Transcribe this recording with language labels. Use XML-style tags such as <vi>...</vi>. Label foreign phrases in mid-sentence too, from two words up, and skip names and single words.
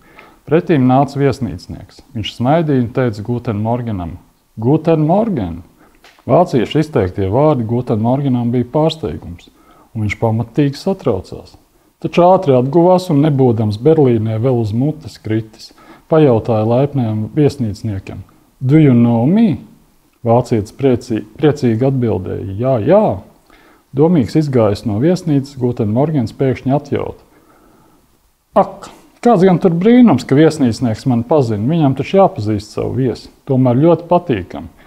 <lv>Pretīm nāca viesnīcnieks. Viņš smaidīja un teica Guten Morgenam.</lv> <de>Guten Morgen!</de> <lv>Vāciešu izteiktie vārdi Guten Morgenam bija pārsteigums, un viņš pamatīgi satraucās. Taču ātri atguvās un nebūdams Berlīnē vēl uz mutes kritis, pajautāja laipnajam viesnīcniekam.</lv> <en>Do you know me?</en> <lv>Vācietis priecīgi atbildēja, jā. Domīgs izgājis no viesnīcas, Guten Morgens pēkšņi atjauta. Ak, kāds gan tur brīnums, ka viesnīcnieks mani pazina, viņam taču jāpazīst savu viesi, tomēr ļoti patīkami.</lv>